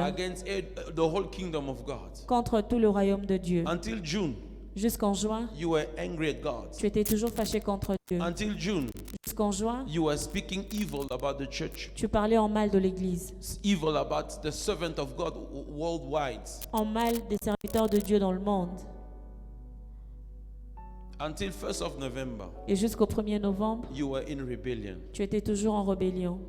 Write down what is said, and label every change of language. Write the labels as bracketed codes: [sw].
[en] against the whole kingdom of God. [fr] contre tout le royaume de Dieu. [en] Until June, [fr] Jusqu'en juin, [en] you were angry at God. [fr] tu étais toujours fâché contre Dieu. [en] Until June, [fr] Jusqu'en juin, [en] you were speaking evil about the church, [fr] tu parlais en mal de l'église, [en] evil about the servant of God worldwide. [fr] en mal des serviteurs de Dieu dans le monde. [en] Until 1st of November, [fr] Et jusqu'au 1er novembre, [en] you were in rebellion. [fr] tu étais toujours en rébellion